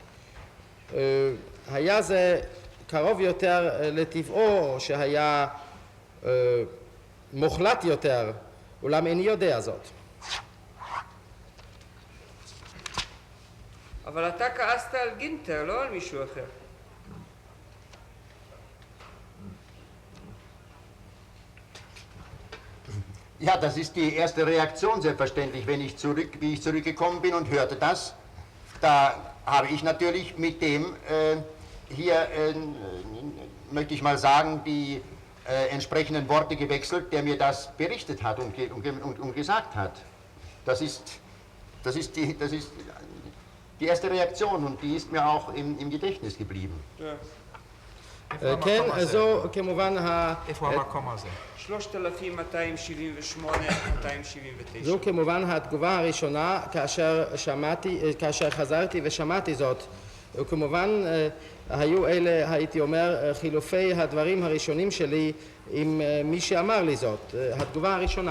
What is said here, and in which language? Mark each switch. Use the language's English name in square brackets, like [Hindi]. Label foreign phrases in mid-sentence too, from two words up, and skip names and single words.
[Hebrew] היה זה קרוב יותר לטבעו, שהיה מוחלט יותר, אולם איני יודע זאת. אבל אתה כעסת על גינטר, לא על מישהו אחר. [German] Ja, das ist die erste Reaktion selbstverständlich, wie ich zurückgekommen bin und hörte das. Da habe ich natürlich mit dem hier, möchte ich mal sagen, die entsprechenden Worte gewechselt, der mir das berichtet hat und gesagt hat. Das ist die erste Reaktion und die ist mir auch im Gedächtnis geblieben. Ja. [Hebrew] כן, זו כמובן איפה המקום הזה? 3278-279. זו כמובן התגובה הראשונה כאשר חזרתי ושמעתי זאת. וכמובן היו אלה, הייתי אומר, חילופי הדברים הראשונים שלי עם מי שאמר לי זאת, התגובה הראשונה.